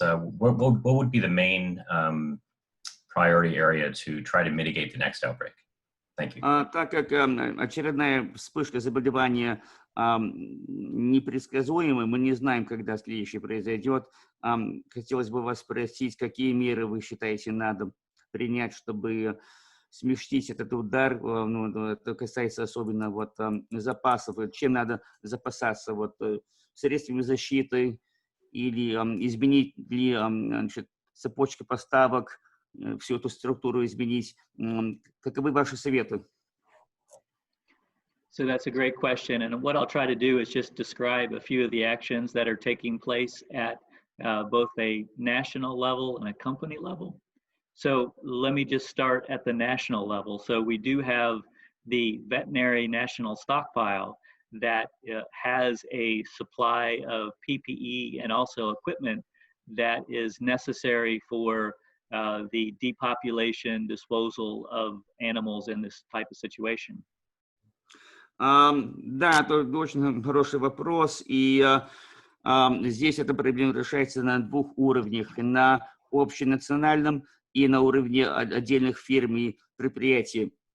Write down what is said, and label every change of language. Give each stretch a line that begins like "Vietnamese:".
English: What would be the main priority area to try to mitigate the next outbreak? Thank you.
Russian: Так как очередная вспышка заболевания непредсказуема, мы не знаем, когда следующий произойдет, хотелось бы вас спросить, какие меры вы считаете надо принять, чтобы смягчить этот удар. Ну, это касается особенно вот запасов. Чем надо запасаться? Вот средствами защиты или изменить ли значит, цепочку поставок, всю эту структуру изменить? Каковы ваши советы?
English: So that's a great question. And what I'll try to do is just describe a few of the actions that are taking place at both a national level and a company level. So let me just start at the national level. So we do have the veterinary national stockpile that has a supply of PPE and also equipment that is necessary for the depopulation, disposal of animals in this type of situation.
Russian: Да, это очень хороший вопрос, и здесь эта проблема решается на двух уровнях, на общенациональном и на уровне отдельных фирм и предприятий.